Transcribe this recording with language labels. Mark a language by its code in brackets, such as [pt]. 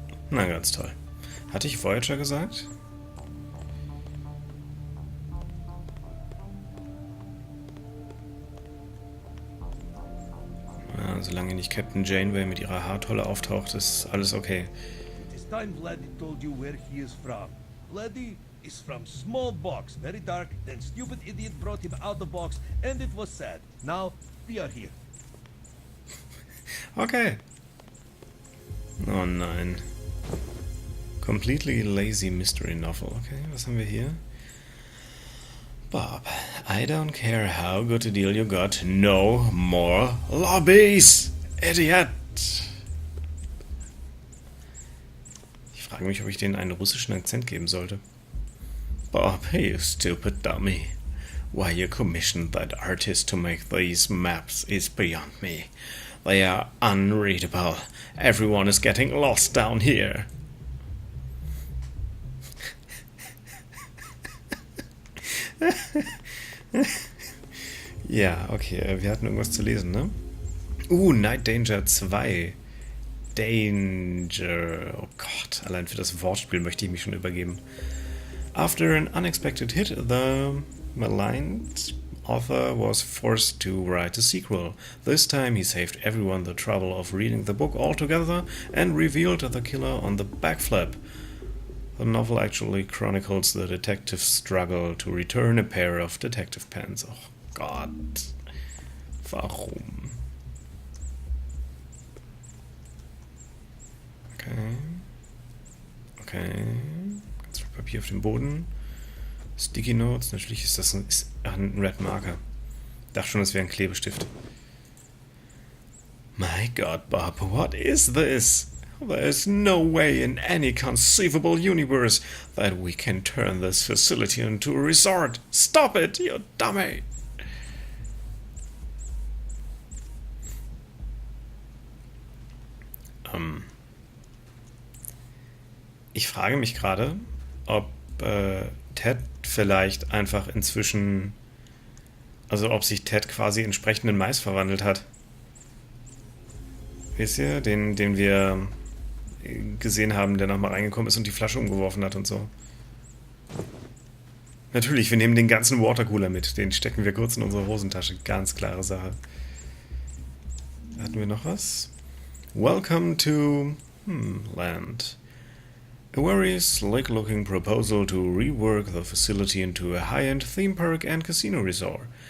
[de] Na, ganz toll. Hatte ich Voyager gesagt? Ja, solange nicht Captain Janeway mit ihrer Haartolle auftaucht, ist alles okay. [en] This time Vladdy told you where he is from. Vladdy is from small box, very dark, then stupid idiot brought him out the box, and it was sad. Now, we are here. [de] Okay. Oh nein. [en] Completely lazy mystery novel. [de] Okay, was haben wir hier? [en] Bob, I don't care how good a deal you got. No more lobbies! Idiot! [de] Ich frage mich, ob ich denen einen russischen Akzent geben sollte. [en] Bob, you stupid dummy. Why you commissioned that artist to make these maps is beyond me. They are unreadable. Everyone is getting lost down here. [de] Ja, okay, wir hatten irgendwas zu lesen, ne? Night Danger 2. Danger. Oh Gott, allein für das Wortspiel möchte ich mich schon übergeben. [en] After an unexpected hit, the maligned author was forced to write a sequel. This time he saved everyone the trouble of reading the book altogether and revealed the killer on the backflip. The novel actually chronicles the detective's struggle to return a pair of detective pens. [de] Oh Gott. Warum? Okay. Okay. Ganz viel Papier auf dem Boden. Sticky Notes. Natürlich ist das ein Red Marker. Ich dachte schon, das wäre ein Klebestift. [en] My God, Bob, what is this? There's no way in any conceivable universe that we can turn this facility into a resort. Stop it, you dummy! [de] Ich frage mich gerade, ob Ted vielleicht einfach inzwischen, also ob sich Ted quasi entsprechend in Mais verwandelt hat. Wisst ihr, den wir gesehen haben, der nochmal reingekommen ist und die Flasche umgeworfen hat und so. Natürlich, wir nehmen den ganzen Watercooler mit. Den stecken wir kurz in unsere Hosentasche. Ganz klare Sache. Hatten wir noch was? [en] Welcome to Land. A very slick-looking proposal to rework the facility into a high-end theme park and casino resort.